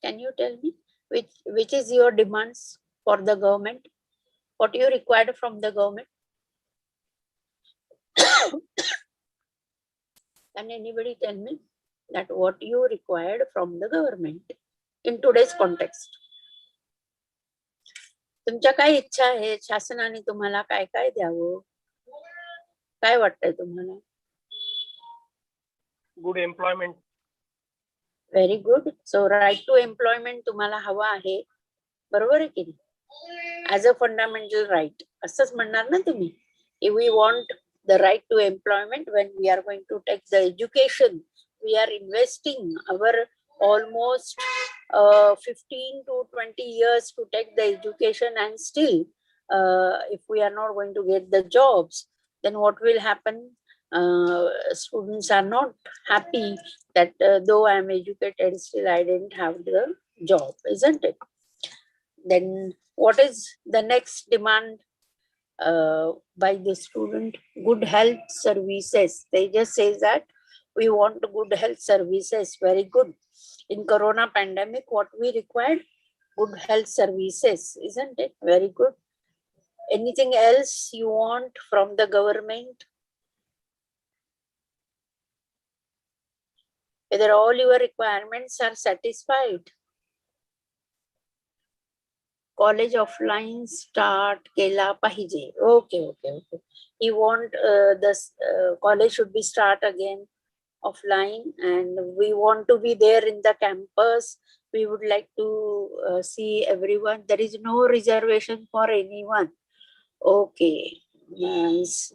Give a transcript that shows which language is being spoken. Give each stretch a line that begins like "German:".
English: Can you tell me which is your demands for the government? What you required from the government? Can anybody tell me that what you required from the government in today's context?
Marathi: तुमच्या काय इच्छा आहे, शासनाने तुम्हाला काय काय द्यावं, काय वाटतंय तुम्हाला?
English: Good employment. Very good. So right to employment
Marathi: तुम्हाला हवा आहे, बरोबर आहे की नाही?
English: as a fundamental right
Marathi: असंच म्हणणार ना तुम्ही.
English: If we want the right to employment, when we are going to take the education, we are investing our almost 15 to 20 years to take the education, and still if we are not going to get the jobs, then what will happen? Students are not happy that though I am educated, still I didn't have the job, isn't it? Then what is the next demand by the student? Good health services. They just say that we want good health services. Very good. In corona pandemic, what we required? Good health services, isn't it? Very good. Anything else you want from the government? Whether all your requirements are satisfied?
Marathi: College offline start केला पाहिजे.
English: Okay okay okay. You want the college should be start again offline, and we want to be there in the campus. We would like to see everyone. There is no reservation for anyone. Okay. Yes.